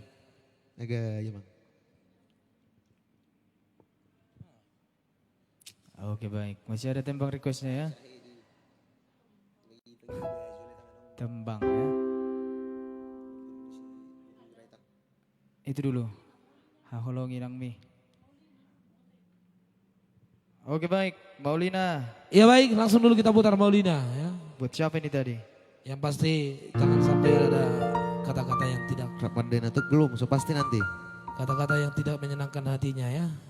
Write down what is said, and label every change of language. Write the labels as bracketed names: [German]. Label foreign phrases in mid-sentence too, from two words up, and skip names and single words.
[Indonesian] agak ya bang. Oke baik, masih ada tembang requestnya ya. Tembang ya. Itu dulu. Haholongi nang mi. Oke baik, Maulina. ya baik langsung dulu kita putar Maulina ya Buat siapa ini tadi? yang pasti jangan sampai ada kata-kata yang tidak Ramadhan itu belum, so pasti nanti. kata-kata yang tidak menyenangkan hatinya ya.